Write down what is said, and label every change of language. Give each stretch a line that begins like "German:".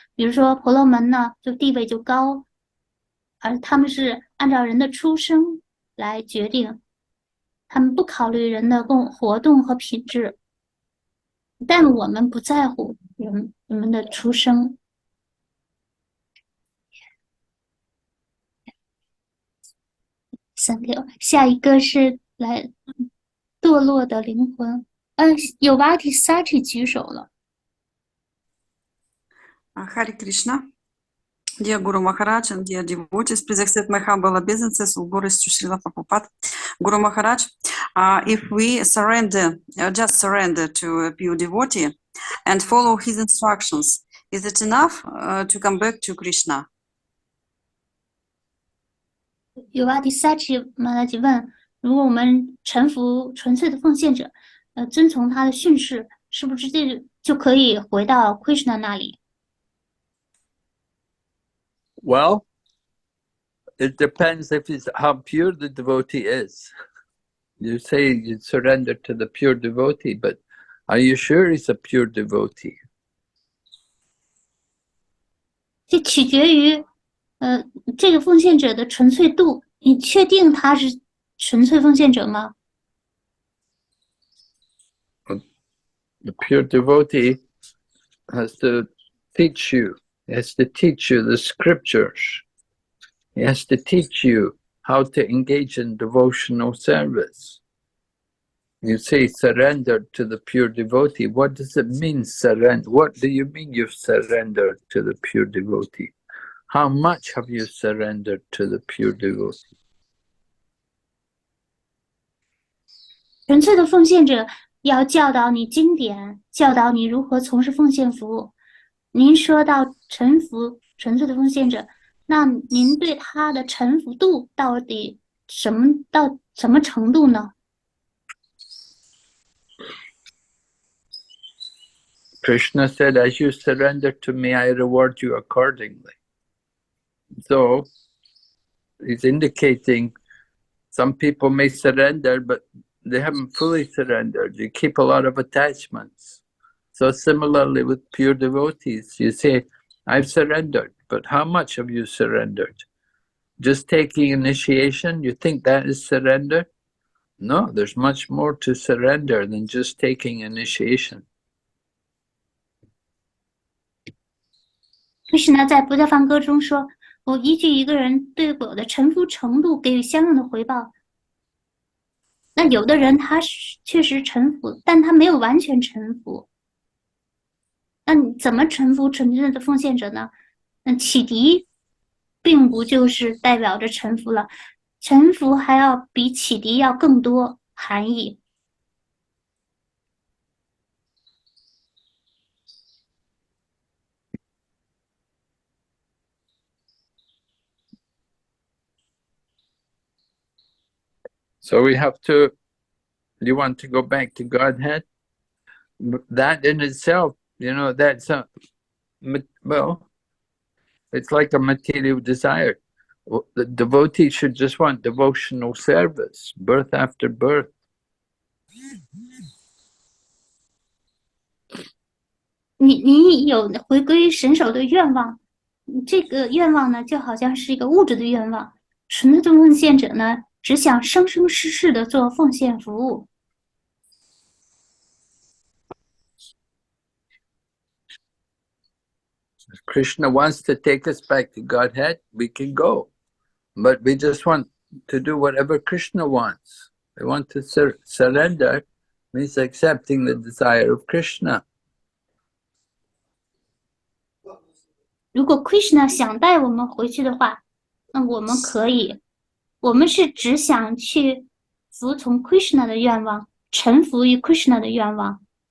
Chinese: 比如说婆罗门呢，就地位就高，而他们是按照人的出生来决定，他们不考虑人的活动和品质。但我们不在乎人们的出生。 36，下一个是来堕落的灵魂。有Vati Sati 举手了。
English: Hare Krishna. Dear Guru Maharaj and dear devotees, please accept my humble obeisances with glories to Srila Prabhupada. Guru Maharaj, if we surrender, just surrender to a pure devotee and follow his instructions, is it enough to come back to Krishna?
Chinese: 有Vati Sati 马拉吉问：如果我们臣服纯粹的奉献者，遵从他的训示，是不是这就可以回到 Krishna 那里？
English: Well, it depends how pure the devotee is. You say you surrender to the pure devotee, but are you sure he's a pure devotee?
Chinese: 这取决于这个奉献者的纯粹度。你确定他是纯粹奉献者吗？
English: The pure devotee has to teach you. He has to teach you the scriptures. He has to teach you how to engage in devotional service. You say surrender to the pure devotee. What does it mean, surrender? What do you mean you've surrendered to the pure devotee? How much have you surrendered to the pure devotee?
Chinese: 纯粹的奉献者要教导你经典，教导你如何从事奉献服务。您说到臣服纯粹的奉献者，那您对他的臣服度到底到什么程度呢？
English: Krishna said, as you surrender to me, I reward you accordingly. So, he's indicating some people may surrender, but they haven't fully surrendered. You keep a lot of attachments. So similarly with pure devotees, you say, I've surrendered, but how much have you surrendered? Just taking initiation, you think that is surrender? No, there's much more to surrender than just taking initiation.
Chinese: Krishna 在《不教梵歌》中说：“我依据一个人对我的臣服程度给予相应的回报。” 那有的人他确实臣服，但他没有完全臣服。那你怎么臣服纯正的奉献者呢？启迪并不就是代表着臣服了，臣服还要比启迪要更多含义。
English: So we have to, you want to go back to Godhead? That in itself, that's well, it's like a material desire. The devotee should just want devotional service, birth after birth.
Chinese: 你有回归神手的愿望，这个愿望呢，就好像是一个物质的愿望。纯粹的奉献者呢，只想生生世世的做奉献服务。
English: If Krishna wants to take us back to Godhead, we can go. But we just want to do whatever Krishna wants. They want to surrender, means accepting the desire of Krishna.
Chinese: 如果 Krishna 想带我们回去的话，那我们可以。我们是只想去服从 Krishna 的愿望，臣服于 Krishna 的愿望。